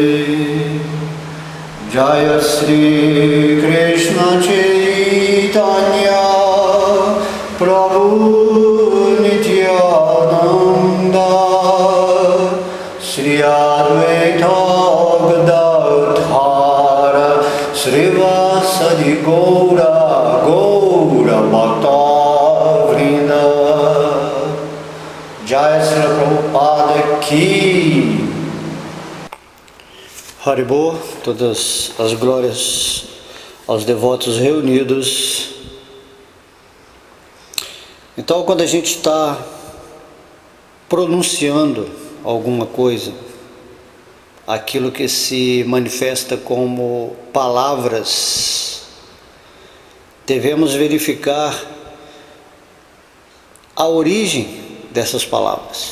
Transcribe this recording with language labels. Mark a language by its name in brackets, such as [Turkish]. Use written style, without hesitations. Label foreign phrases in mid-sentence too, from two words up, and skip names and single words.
[Bangla] জয় শ্রী কৃষ্ণ চৈতন্য প্রভু নিত্যানন্দ শ্রী অদ্বৈত গদাধর শ্রীবাসাদি গৌর গৌর ভক্ত বৃন্দ. [Hindi] जय श्री प्रभुपाद की. [Portuguese] Haribô, todas as glórias aos devotos reunidos. Então, quando a gente está pronunciando alguma coisa, aquilo que se manifesta como palavras, devemos verificar a origem dessas palavras.